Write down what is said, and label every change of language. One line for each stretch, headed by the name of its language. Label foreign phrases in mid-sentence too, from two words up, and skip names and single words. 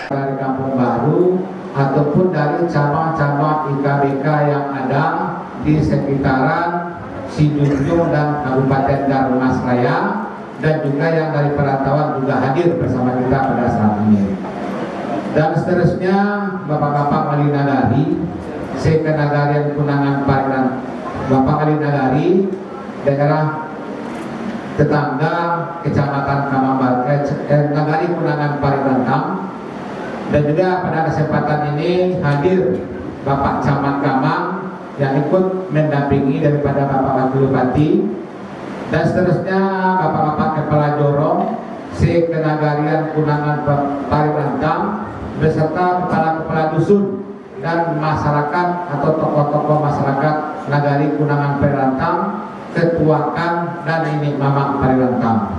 Indonesian: Dari Kampung Baru ataupun dari cabang-cabang IKBK yang ada di sekitaran Sijunjung dan Kabupaten Darmasraya, dan juga yang dari perantauan juga hadir bersama kita pada saat ini. Dan seterusnya Bapak-bapak wali nagari, Sekenagarian Kunangan Parinan, Bapak wali nagari daerah tetangga Kecamatan Kamambar, Nagari Kunangan Parinantang, dan juga pada kesempatan ini hadir Bapak Camat Kamang yang ikut mendampingi daripada Bapak Wakil Bupati, dan seterusnya Bapak-bapak Kepala Jorong Sekenagarian Kunangan Parinantang beserta kepala-kepala dusun dan masyarakat atau tokoh-tokoh masyarakat Nagari Kunangan Parinantang, ketuakan dan ini Mamang Parinantang.